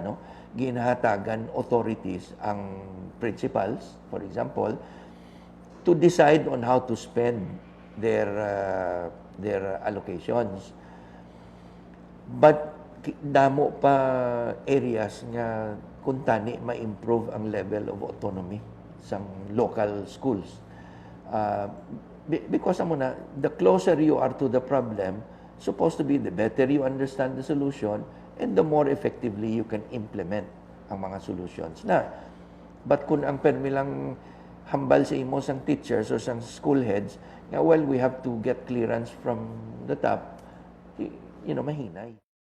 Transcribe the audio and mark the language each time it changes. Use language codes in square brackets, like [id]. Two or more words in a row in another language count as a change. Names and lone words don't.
[hil] No? Ginahatagan authorities ang principals, [en] for example, to decide on how to spend their allocations. [hil] But damo pa areas nga kung tani ma-improve ang [en] level of autonomy [hil] sa [en] local schools. Because the closer you are to the problem, supposed to be the better you understand the solution and the more effectively you can implement [hil] ang mga [en] solutions. But [hil] kung ang permi lang hambal sa imo sang [en] teachers or sang school heads, well, we have to get clearance from the top, [hil] mahinay.